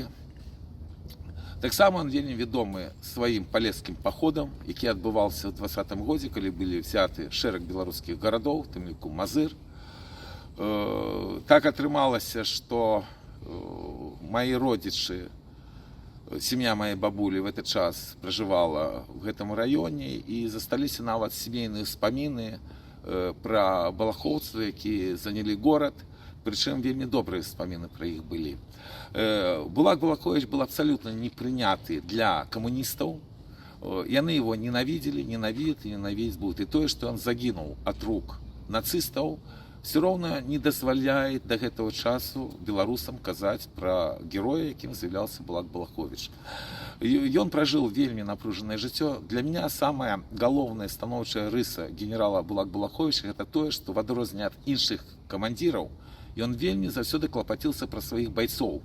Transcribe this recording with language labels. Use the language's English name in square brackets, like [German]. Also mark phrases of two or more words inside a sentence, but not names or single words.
[Belarusian] Таксама он вельмі вядомы сваім палескім паходам, які адбываўся ў 2020 годзе, калі былі взяты шэраг беларускіх гарадоў, тым ліку Мазыр. Так атрымалася, што [Russian] мои родичы, [Belarusian] сем'я моей бабулі [Russian] в этот час [Belarusian] пражывала в гэтым раёне, і засталіся нават сямейныя ўспаміны пра балахоўцаў, якія занялі горад. Причем вельмі добрыя ўспаміны пра іх былі. Булак-Балахович [Russian] был абсолютно [Belarusian] непрыняты для камуністаў. [Russian] Яны его ненавидели, ненавидят и ненавидеть будут. [Belarusian] И тое, что он загинул от рук нацистаў, [Russian] все равно [Belarusian] не дазваляет до гэтага часу беларусам казаць пра героя, якім з'яўляўся Булак-Балахович. Ён пражыў вельмі напружанае жыццё. [Russian] Для меня [Belarusian] самая галоўная станоўчая рыса генерала Булак-Балаховича это тое, што в адрозненне ад іншых камандзіраў ён вельмі заўсёды клапаціўся пра сваіх байцоў.